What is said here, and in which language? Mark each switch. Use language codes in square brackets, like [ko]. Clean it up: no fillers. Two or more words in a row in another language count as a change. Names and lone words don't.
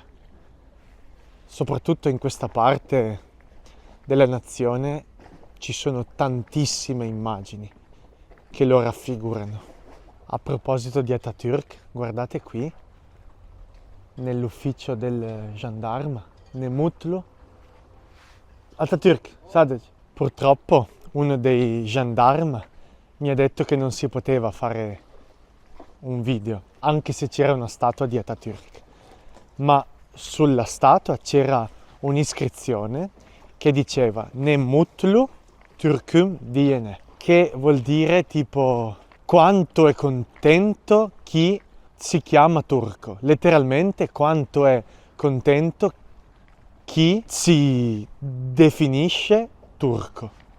[it] Soprattutto in questa parte della nazione ci sono tantissime immagini che lo raffigurano. A proposito di Atatürk, guardate qui, nell'ufficio del gendarme, Nemutlu. [tr] Atatürk, sadece. [it] Purtroppo uno dei gendarme mi ha detto che non si poteva fare un video, anche se c'era una statua di Atatürk. Ma sulla statua c'era un'iscrizione che diceva [tr] Nemutlu Türk'üm diyene, [it] che vuol dire tipo quanto è contento chi si chiama turco, letteralmente quanto è contento chi si definisce turco.